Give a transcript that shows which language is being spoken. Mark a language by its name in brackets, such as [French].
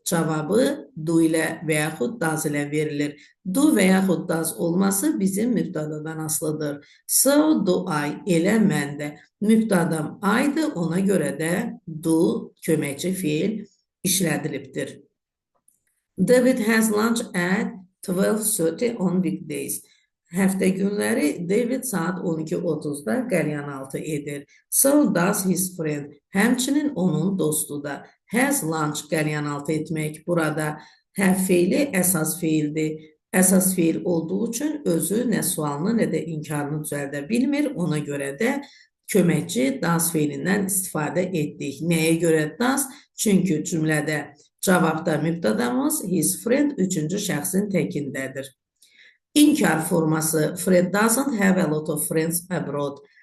[Azerbaijani] Cavabı do ilə və yaxud does ilə verilir. Do və yaxud does olması bizim mübtadadan asılıdır. [English] So do I, [Azerbaijani] elə mən də. Mübtadam I'dır, ona görə də do köməkçi feil işlədilibdir. [English] David has lunch at 12:30 on weekdays. [Azerbaijani] Həftə günləri David saat 12:30-da qəlyanaltı edir. [English] So does his friend. [Azerbaijani] Həmçinin onun dostu da. Has lunch qəlyanaltı etmək. Burada have feili əsas feildir. Əsas feil olduğu üçün özü nə sualını, nə də inkarını düzəldə bilmir. Ona görə də köməkçi does feilindən istifadə etdik. Nəyə görə does? Çünki cümlədə cavabda mübtədamız his friend 3-cü şəxsin təkindədir. İnkar forması [English] Fred doesn't have a lot of friends abroad.